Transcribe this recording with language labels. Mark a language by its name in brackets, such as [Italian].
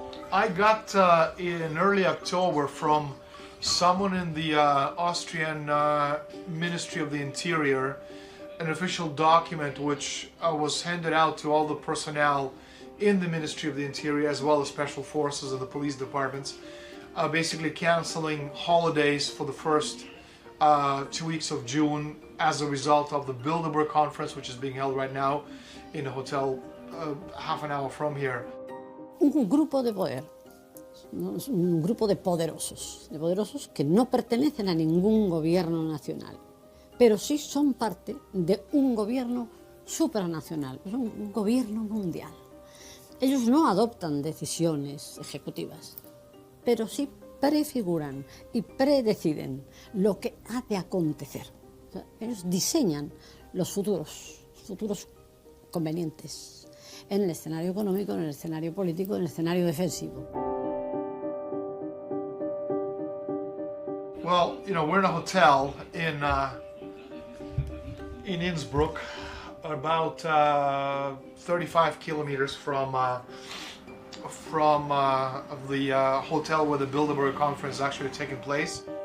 [English] I got in early October from someone in the Austrian Ministry of the Interior an official document which was handed out to all the personnel in the Ministry of the Interior, as well as special forces and the police departments, basically canceling holidays for the first 2 weeks of June as a result of the Bilderberg conference, which is being held right now in a hotel half an hour from here. [Spanish] Un grupo de poder, un grupo de poderosos que no pertenecen a ningún gobierno nacional, pero sí son parte de un gobierno supranacional, un gobierno mundial. Ellos no adoptan decisiones ejecutivas, pero sí prefiguran y predeciden lo que ha de acontecer. O sea, ellos diseñan los futuros convenientes en el escenario económico, en el escenario político, en el escenario defensivo. [English] Well, you know, we're in a hotel in Innsbruck, about 35 kilometers from the hotel where the Bilderberg conference is actually taking place.